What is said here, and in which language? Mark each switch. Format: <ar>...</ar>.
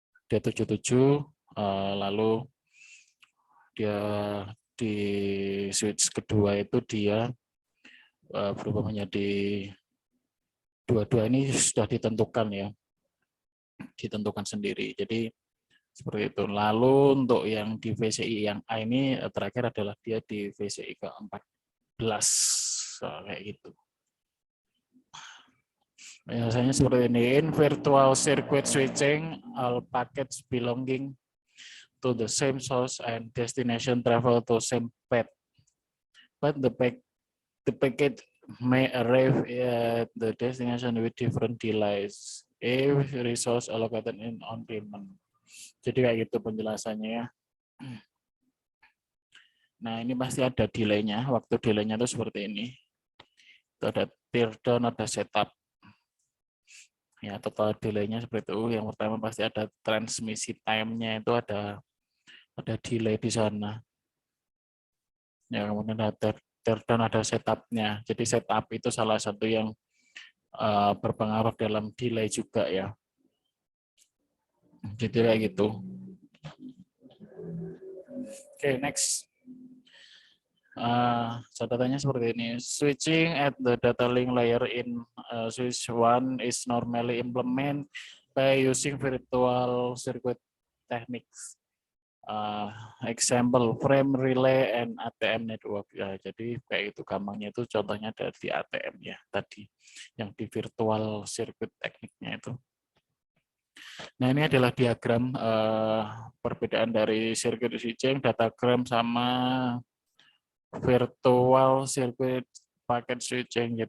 <id>Dia 77, lalu dia di switch kedua itu dia berubah menjadi dua-dua ini sudah ditentukan ya, ditentukan sendiri. Jadi seperti itu. Lalu untuk yang di VCI yang A ini terakhir adalah dia di VCI ke-14 kayak gitu. Biasanya seperti ini.</id> <en>In virtual circuit switching, all packets belonging to the same source and destination travel to same path. But the packet may arrive at the destination with different delays if resource allocated in on payment.</en> <id>Jadi kayak gitu penjelasannya ya. Nah, ini pasti ada delay-nya. Waktu delay-nya itu seperti ini. Itu ada teardown, ada setup. Ya, total delay-nya seperti itu. Yang pertama pasti ada transmisi time-nya itu ada delay di sana. Ya, kemudian ada teardown, ada setup-nya. Jadi setup itu salah satu yang berpengaruh dalam delay juga ya. Jadi kayak gitu.</id> <en>Oke, next.</en> <id>Catatannya seperti ini.</id> <en>Switching at the data link layer in switch 1 is normally implemented by using virtual circuit techniques. Example frame relay and ATM network.</en> <id>Ya, jadi kayak itu gampangnya itu contohnya ada di ATM ya tadi yang di virtual circuit tekniknya itu. Nah, ini adalah diagram perbedaan dari circuit switching, datagram sama virtual circuit packet switching.</id>